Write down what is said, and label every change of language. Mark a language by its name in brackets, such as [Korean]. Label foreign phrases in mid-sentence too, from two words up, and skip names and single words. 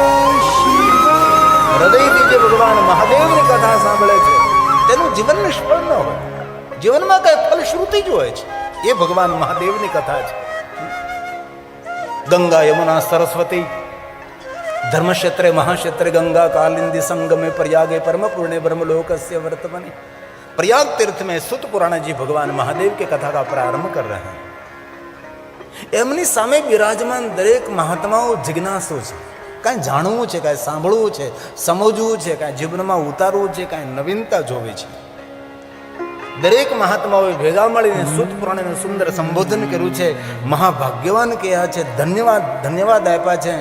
[Gujarati] હૃદયથી જે ભગવાન મહાદેવની કથા સાંભળે છે તેનું જીવન નિષ્ફળ ન હોય, જીવનમાં કઈ ફલશ્રુતિ જ હોય છે, એ ભગવાન મહાદેવની કથા છે। [Sanskrit] गंगा यमुना सरस्वती धर्मक्षेत्रे महाक्षेत्रे गंगा कालिंदी संगमे प्रयागे परम पूर्णे ब्रह्मलोकस्य वर्तमाने। [Hindi] प्रयाग तीर्थ में सुत पुराण जी भगवान महादेव के कथा का प्रारंभ कर रहे हैं। [Gujarati] એમની સામે બિરાજમાન દરેક મહાત્માઓ જિજ્ઞાસુ છે, કાંઈ જાણવું છે, કાંઈ સાંભળવું છે, સમજવું છે, કાંઈ જીવનમાં ઉતારવું છે, કાંઈ નવીનતા જોવી છે। દરેક મહાત્માઓએ ભેગા મળીને સુત પુરાણનું સુંદર સંબોધન કર્યું છે, મહાભાગ્યવાન કહ્યા છે, ધન્યવાદ ધન્યવાદ આપ્યા છે।